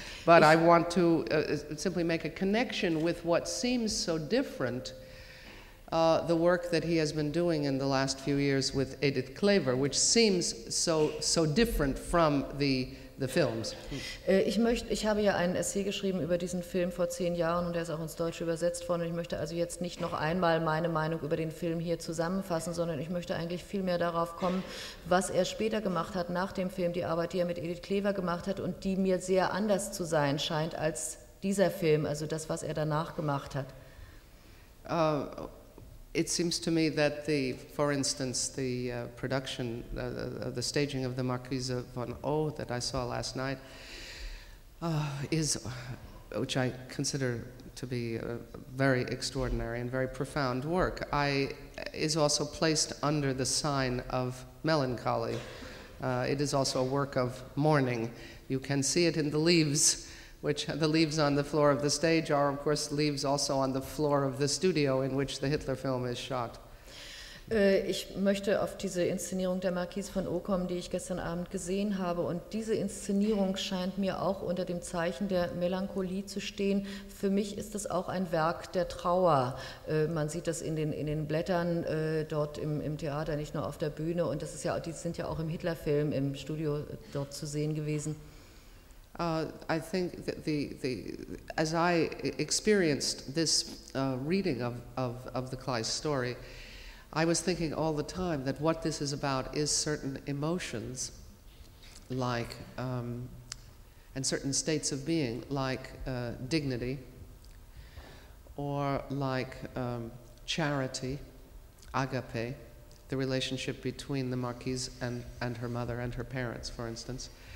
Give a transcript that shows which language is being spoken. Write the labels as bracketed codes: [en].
[en] But I want to simply make a connection with what seems so different, the work that he has been doing in the last few years with Edith Klaver, which seems so different from the films. [de] Ich habe ja einen Essay geschrieben über diesen Film vor 10 Jahren und der ist auch ins Deutsche übersetzt worden. Ich möchte also jetzt nicht noch einmal meine Meinung über den Film hier zusammenfassen, sondern ich möchte eigentlich viel mehr darauf kommen, was er später gemacht hat nach dem Film, die Arbeit, die er mit Edith Klaver gemacht hat und die mir sehr anders zu sein scheint als dieser Film, also das, was er danach gemacht hat. [en] It seems to me that the, for instance, the production, the staging of the Marquise von O that I saw last night, is, which I consider to be a very extraordinary and very profound work, is also placed under the sign of melancholy. It is also a work of mourning. You can see it in the leaves, which the leaves on the floor of the stage are, of course, leaves also on the floor of the studio in which the Hitler film is shot. [de] Ich möchte auf diese Inszenierung der Marquise von O kommen, die ich gestern Abend gesehen habe. Und diese Inszenierung scheint mir auch unter dem Zeichen der Melancholie zu stehen. Für mich ist das auch ein Werk der Trauer. Man sieht das in den Blättern dort im Theater, nicht nur auf der Bühne. Und das ist ja, die sind ja auch im Hitler-Film im Studio dort zu sehen gewesen. [en] I think that as I experienced this reading of the Kleist story, I was thinking all the time that what this is about is certain emotions, like and certain states of being, like dignity, or like charity, agape, the relationship between the Marquise and her mother and her parents, for instance.